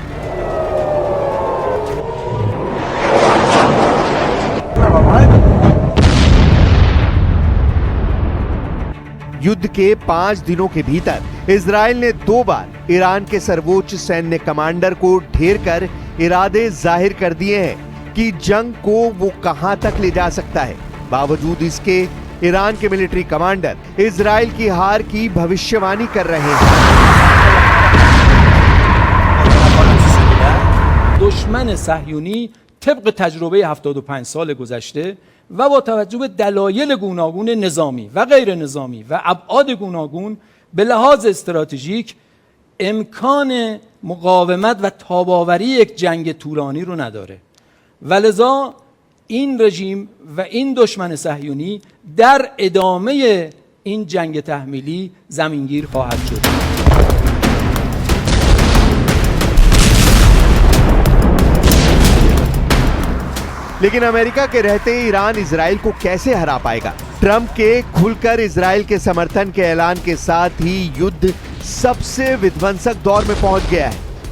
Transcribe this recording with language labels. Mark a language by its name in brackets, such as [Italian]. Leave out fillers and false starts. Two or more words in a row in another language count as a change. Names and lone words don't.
[Hindi] युद्ध के 5 दिनों के भीतर इजराइल ने 2 बार ईरान के सर्वोच्च सैन्य कमांडर को ढेर कर इरादे जाहिर कर दिए हैं कि जंग को वो कहां तक ले जा सकता है। बावजूद इसके ईरान के मिलिट्री कमांडर इजराइल की हार की भविष्यवाणी कर रहे हैं। [Persian] دشمن صهیونی طبق تجربه 75 سال گذشته و با توجه به دلایل گوناگون نظامی و غیر نظامی و ابعاد گوناگون به لحاظ استراتژیک امکان مقاومت و تاب‌آوری یک جنگ طولانی رو نداره و لذا این رژیم و این دشمن صهیونی در ادامه این جنگ تحمیلی زمینگیر خواهد شد. [Hindi] लेकिन अमेरिका के रहते ईरान इजराइल को कैसे हरा पाएगा? ट्रंप के खुलकर इजराइल के समर्थन के ऐलान के साथ ही युद्ध सबसे विध्वंसक दौर में पहुंच गया है।